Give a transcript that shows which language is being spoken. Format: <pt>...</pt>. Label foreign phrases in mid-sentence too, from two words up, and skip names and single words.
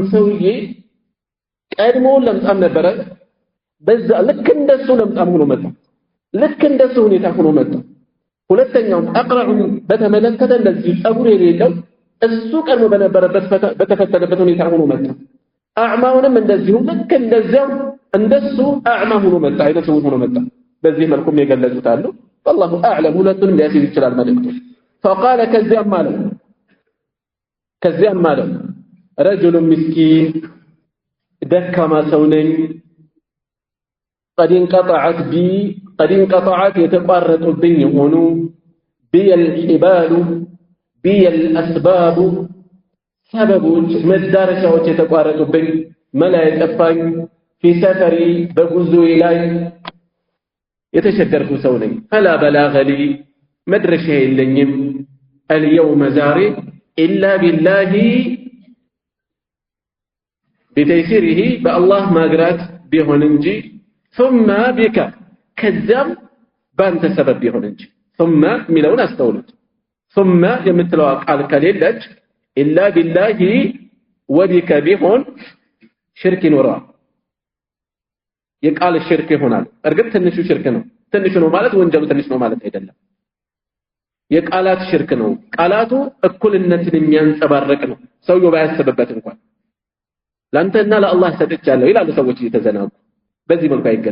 <am>ሰውዬ ቀድሞ ለምጻም ነበረ በዛ ልክ እንደሱ ለምጻም ሆኖ መጣ ልክ እንደሱ ሁኔታ ሆኖ መጣ ሁለተኛው አቅራዑ በተመለከተ እንደዚህ ጸጉር የሌለው እሱ ቀድሞ በነበረበት በተፈተነበት ሁኔታ ሆኖ መጣ። አዕማውንም እንደዚሁ ልክ እንደዚያው እንደሱ አዕማ ሆኖ መጣ፣ አይነ ስውር ሆኖ መጣ። በዚህ መልኩም የገለጹት አሉ።</am> <ar>والله اعلم</ar> <am>ሁለቱንም ሊያስይዝ ይችላል መልእክቱ። فقال ከዚያም አለ</am> <ar>رجل مسكين</ar> <am>ደካማ ሰው ነኝ</am> <ar>قد انقطعت</ar> <am>የተቋረጡብኝ የሆኑ</am> <ar>بي الحبال بي الأسباب</ar> <am>ሰበቦች መዳረሻዎች የተቋረጡብኝ መላ የጠፋኝ</am> <ar>في سفري</ar> <am>በጉዞዬ ላይ የተሸገርኩ ሰው ነኝ</am> <ar>فلا بلاغ لي</ar> <am>መድረሻ የለኝም اليوم ዛሬ</am> <ar>إلا بالله بتيسيره بالله</ar> <am>ማግራት ቢሆን እንጂ</am> <ar>ثم بك</ar> <am>ከዛም ባንተ ሰበብ ቢሆን እንጂ ثم ሚለውን አስተውሉት ثم የምትለው ቃል ከሌለች</am> <ar>إلا بالله وبك</ar> <am>ቢሆን ሽርክ ይኖረዋል የቃል ሽርክ ይሆናል። እርግጥ ትንሹ ሽርክ ነው። ትንሹ ነው ማለት ወንጀሉ ትንሽ ነው ማለት አይደለም። የቃላት ሽርክ ነው። ቃላቱ እኩልነትን የሚያንጸባርቅ ነው። ሰውየው ባያስብበት እንኳን ላንተና ለአላህ ሰጥቻለሁ ይላሉ ሰዎች እየተዘናጉ። በዚህ መልኩ</am>